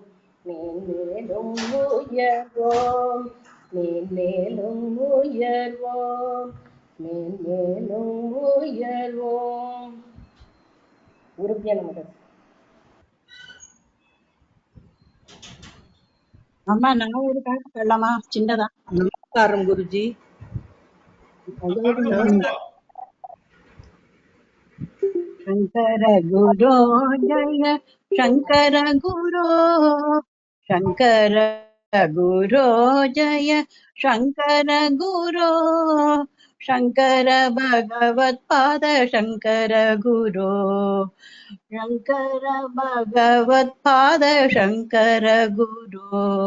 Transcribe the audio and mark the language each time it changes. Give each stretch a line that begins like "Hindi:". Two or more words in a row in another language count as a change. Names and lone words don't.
Tamil: மேன்மேலும் உயர்வோம், மேன்மேலும் உயர்வோம், மேன்மேலும் உயர்வோம். குருபியா நமக்கு. அம்மா நான் ஒரு பாட்டு சொல்லலாமா? சின்னதா. நமஸ்காரம் குருஜி.
Sanskrit: शंकर गुरो जय शंकर गुरो, शंकर गुरो जय शंकर गुरो, शंकर भगवत पाद शंकर गुरो, शंकर भगवत पाद शंकर गुरो.